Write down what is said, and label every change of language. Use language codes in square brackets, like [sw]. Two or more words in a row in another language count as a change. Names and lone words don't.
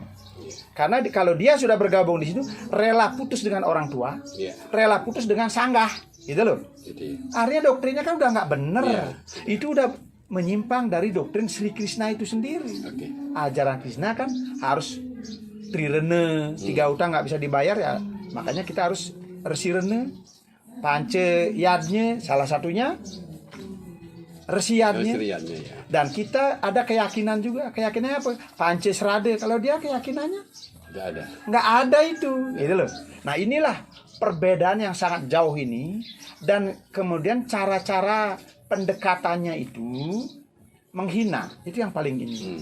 [id] Karena kalau dia sudah bergabung di situ, rela putus dengan orang tua, rela putus dengan sanggah, gitu loh. Artinya doktrinnya kan udah nggak bener. Itu udah menyimpang dari doktrin Sri Krishna itu sendiri. Ajaran Krishna kan harus trirene, 3 utang nggak bisa dibayar ya. Makanya kita harus resirene, pance yadnya, salah satunya resiyadnya. Dan kita ada keyakinan juga. Keyakinannya apa? Pance serade. Kalau dia keyakinannya nggak ada itu, gitu loh. Nah inilah perbedaan yang sangat jauh ini, dan kemudian cara-cara pendekatannya itu menghina, itu yang paling ini.